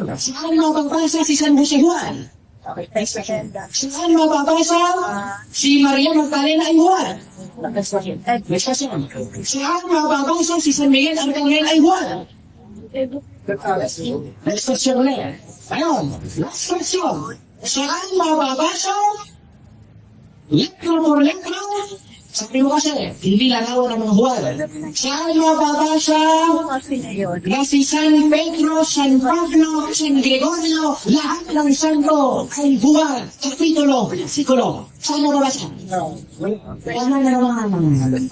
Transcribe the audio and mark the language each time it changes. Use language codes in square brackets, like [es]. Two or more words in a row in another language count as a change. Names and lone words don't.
[tl] Saan mapapasa si San Jose Juan? Saan mapapasa si Maria Magdalena ay Juan? [en] Next question. [tl] Saan mapapasa si San Miguel Arcangel ay Juan? [en] Next question [tl] ulit. Ayun, last question. Saan mababasa? [es] Letra por letra? [tl] Sabi mo kasi, hindi larawan ng mga Juan. Saan mababasa na si San Pedro, San Pablo, San Gregorio, lahat ng santo ay Juan, kapitulo, sikulo. Saan mababasa? Paano na naman?